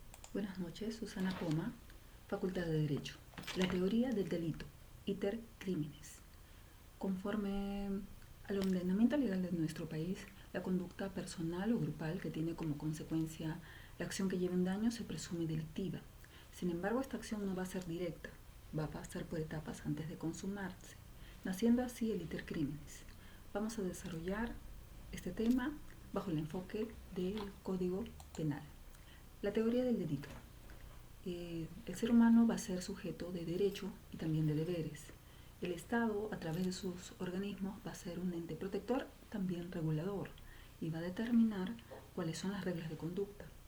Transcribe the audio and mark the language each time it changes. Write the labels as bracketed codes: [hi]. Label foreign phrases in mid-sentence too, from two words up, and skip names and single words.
[es] Buenas noches, Susana Poma, Facultad de Derecho. La teoría del delito, [la] iter criminis. [es] Conforme al ordenamiento legal de nuestro país, la conducta personal o grupal que tiene como consecuencia la acción que lleva un daño se presume delictiva. Sin embargo, esta acción no va a ser directa, va a pasar por etapas antes de consumarse, naciendo así el [la] iter criminis. [es] Vamos a desarrollar este tema bajo el enfoque del Código Penal. La teoría del delito. El ser humano va a ser sujeto de derecho y también de deberes. El Estado, a través de sus organismos, va a ser un ente protector, también regulador, y va a determinar cuáles son las reglas de conducta.